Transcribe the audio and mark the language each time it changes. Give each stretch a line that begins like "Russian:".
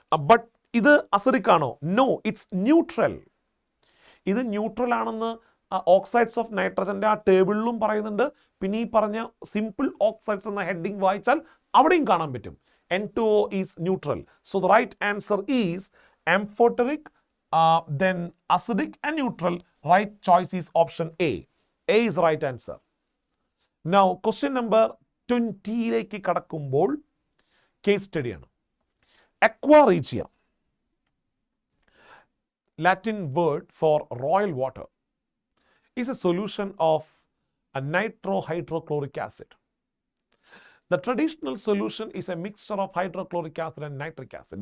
Malayalam: But ഇത് acidic ആണോ?
English: No, it's neutral.
Malayalam: ഇത് ന്യൂട്രൽ ആണെന്ന് ഓക്സൈഡ്സ് ഓഫ് നൈട്രജൻ്റെ ആ ടേബിളിലും പറയുന്നുണ്ട്. പിന്നെ ഈ പറഞ്ഞ സിമ്പിൾ ഓക്സൈഡ്സ് എന്ന ഹെഡിങ് വായിച്ചാൽ അവിടെയും കാണാൻ പറ്റും.
English: N2O is neutral. So the right answer is Amphoteric, then acidic and neutral. Right choice is option A. A is right answer. Now question number 20
Malayalam: ലേക്ക് കടക്കുമ്പോൾ case സ്റ്റഡിയാണ്.
English: Aqua regia, Latin word for royal water, is a solution of a nitrohydrochloric acid. The traditional solution is a mixture of hydrochloric acid and nitric acid.